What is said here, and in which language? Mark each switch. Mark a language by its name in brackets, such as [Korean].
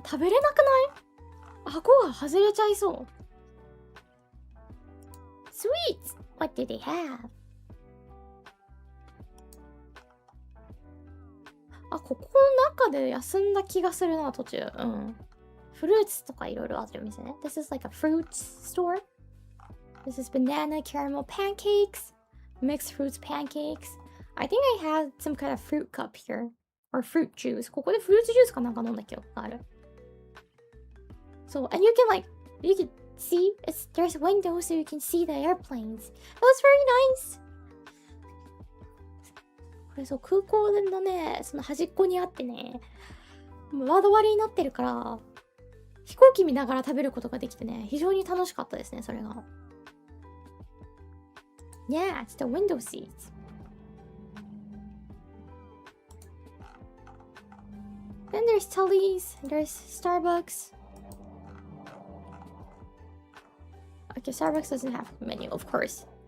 [Japanese] 食べれなくない？顎が外れちゃいそう。 [English] Sweets! What do they have? [Japanese] あ、ここの中で休んだ気がするな、途中。うん。フルーツとかいろいろある店ね。 [English] This is like a fruit store. This is banana caramel pancakes. Mixed fruits pancakes. I think I had some kind of fruit cup here. Or fruit juice. [Japanese] ここでフルーツジュースかなんか飲んだ記憶がある。 [English] So, and you can see, there's windows so you can see the airplanes. That was very nice. [Japanese] これそう空港のね、その端っこにあってね、窓割りになってるから飛行機見ながら食べることができてね、非常に楽しかったですね、それが。 [English] Yeah, it's the window seats. Then there's Tully's, there's Starbucks. Okay, Starbucks doesn't have a menu, of course.